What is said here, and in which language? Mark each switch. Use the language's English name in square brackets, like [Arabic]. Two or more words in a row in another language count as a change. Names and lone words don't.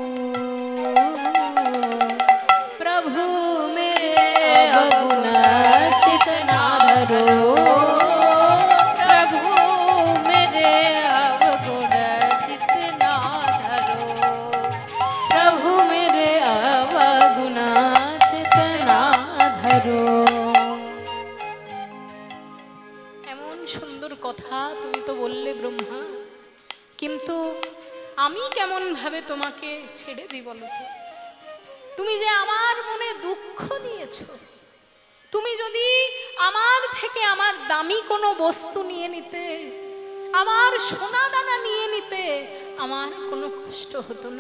[Hindi] प्रभु मेरे अवगुण चित ना धरो, प्रभु मेरे अवगुण चित ना धरो, प्रभु मेरे अवगुण चित ना धरो। [Bangla] এমন সুন্দর কথা তুমি তো বললে ব্রহ্মা, কিন্তু আমি কেমন ভাবে তোমাকে ছেড়ে দিই বলো তো? তুমি যে আমার মনে দুঃখ দিয়েছো, তুমি যদি আমার থেকে আমার দামি কোনো বস্তু নিয়ে নিতে, আমার সোনা দানা নিয়ে নিতে আমার কোনো কষ্ট হতো না।